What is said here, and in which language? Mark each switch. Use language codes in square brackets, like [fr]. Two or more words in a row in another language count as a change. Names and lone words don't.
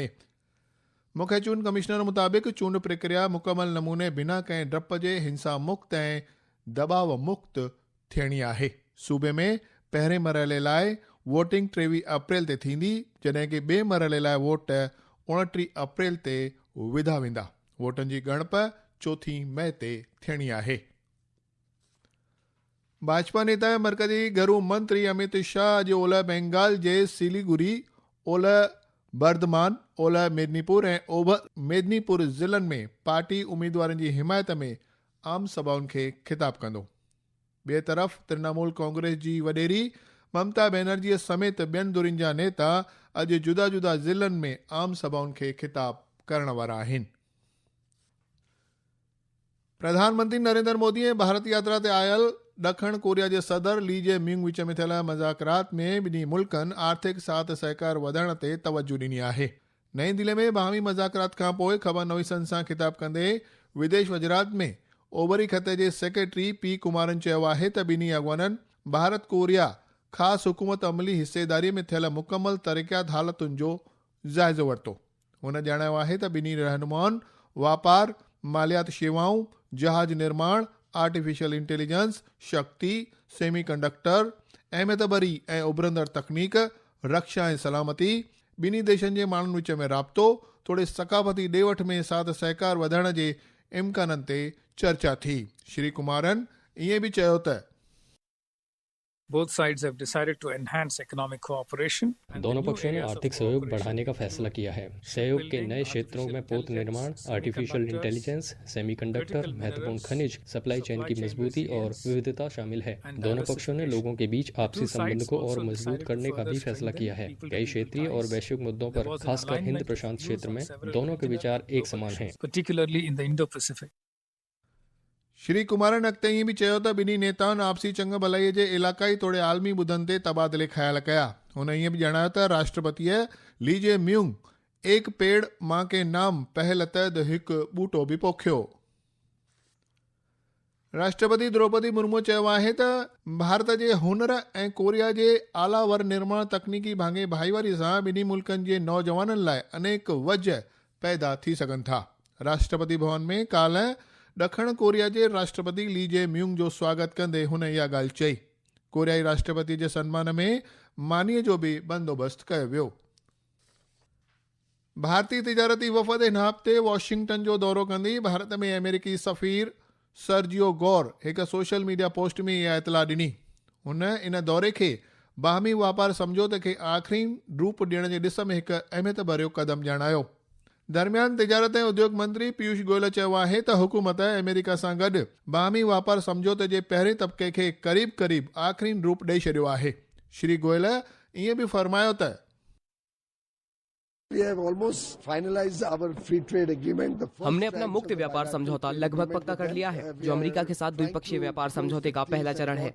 [sd] मुख्य चूंड कमिश्नर मुताबिक़ चूंड प्रक्रिया मुकमल नमूने बिना कंहिं डप जे हिंसा मुक्त ऐं दबाव मुक्त थियणी आहे। सूबे में पहिरें मरहले लाइ वोटिंग 23 अप्रैल ते थींदी, जॾहिं कि ॿिए मरहले लाइ वोट 29 अप्रैल ते विधा वेंदा। वोटनि जी ॻणप 4 मई ते थियणी आहे। भाजपा नेता ऐं मरकज़ी गृह मंत्री अमित शाह अॼु ओलह बंगाल जे सिलीगुड़ी, ओलह बर्धमान, ओलह मेदिनीपुर ऐं ओभर मेदिनीपुर ज़िलनि में पार्टी उम्मीदवारनि जी हिमायत में आम सभाउनि खे ख़िताब कंदो। ॿिए तरफ़ तृणमूल कांग्रेस जी वॾेरी ममता बनर्जीअ समेत ॿियनि धुरियुनि जा नेता अॼु जुदा जुदा ज़िलनि में आम सभाउनि खे ख़िताब करण वारा आहिनि। प्रधानमंत्री नरेंद्र मोदी भारत यात्रा ते आयल ॾखण कोरिया जे सदर ली जे म्यूंग विच में थियल मुज़ाकरात में ॿिन्ही मुल्कनि आर्थिक साथ सहकार वधाइण ते तवजो ॾिनी आहे। नई दिल्ली में बाहमी मुज़ाकरात खां पोइ ख़बरनवीसनि सां ख़िताब कंदे विदेश वज़ारत में ओभरी ख़ते जे सेक्रेटरी P कुमारन चयो आहे त ॿिन्ही अॻवाननि भारत कोरिया ख़ासि हुकूमत अमली हिसेदारीअ में थियल मुकमल तरक़ियात हालतुनि जो जाइज़ो वरितो। हुन ॼाणायो आहे त ॿिन्ही रहनुमाउनि वापार, मालियात शेवाऊं, जहाज निर्माण, [en] artificial intelligence, [sd] शक्ति, सेमीकंडक्टर, अहमियत भरी ऐं उभरंदड़ तकनीक, रक्षा ऐं सलामती, ॿिन्ही देशनि जे माण्हुनि विच में राब्तो, थोरे सकाफ़ती ॾे वठ में साथ सहकार वधाइण जे इम्काननि ते चर्चा थी। श्री कुमारन ईअं बि चयो त [en] Both sides have decided to enhance economic cooperation. [hi] दोनों पक्षों ने आर्थिक सहयोग बढ़ाने का फैसला किया है। सहयोग के नए क्षेत्रों में पोत निर्माण, [en] artificial intelligence, [hi] सेमीकंडक्टर, महत्वपूर्ण खनिज, [en] supply chain [hi] की मजबूती और विविधता शामिल है। दोनों पक्षों ने लोगों के बीच आपसी संबंध को और मजबूत करने का भी फैसला किया है। कई क्षेत्रीय और वैश्विक मुद्दों पर, खासकर हिंद प्रशांत क्षेत्र में, दोनों के विचार एक समान हैं। [en] Particularly in the Indo-Pacific. [sd] श्री कुमारन अॻिते ईअं बि चयो त ॿिन्ही नेताउनि आपसी चंग भलाईअ जे इलाक़ाई तोड़े आलमी मुदनि ते तबादले ख़्याल कया। हुन ईअं बि ॼाणायो त राष्ट्रपतिअ ली जे म्यूंग एक पेड़ मां के नाम पहल तहत हिकु ॿूटो बि पोखियो। राष्ट्रपति द्रौपदी मुर्मू चयो आहे त भारत जे हुनर ऐं कोरिया जे आला वर निर्माण तकनीकी भाङे भाईवारी सां ॿिन्ही मुल्कनि जे नौजवाननि लाइ अनेक वजह पैदा थी सघनि था। राष्ट्रपति भवन में काल्ह ॾखण कोरिया जे राष्ट्रपति ली जे म्यूंग जो स्वागत कंदे हुन इहा ॻाल्हि चई। कोरियाई राष्ट्रपति जे सन्मान में मानीअ जो बि बंदोबस्तु कयो वियो। भारतीय तिजारती वफ़द हिन हफ़्ते वॉशिंगटन जो दौरो कंदी। भारत में अमेरिकी सफ़ीर सर्जियो गौर हिकु [en] social media post [sd] में इहा इतला ॾिनी। हुन इन दौरे खे बाहमी वापार समझौते खे आख़िरी रूप ॾियण जे ॾिस में हिकु अहमियत भरियो क़दम ॼाणायो। दरमियान तिजारत ऐं उद्योग मंत्री पीयूष गोयल चयो आहे त हुकूमत अमेरिका सां गॾु बाहमी वापार समझौते जे पहिरें तबके खे क़रीब आख़िरी रूप ॾेई छॾियो आहे। श्री गोयल ईअं बि फरमायो त [hi] हमने अपना मुक्त व्यापार समझौता लगभग पक्का कर लिया है, जो अमेरिका के साथ द्विपक्षीय व्यापार समझौते का पहला चरण है।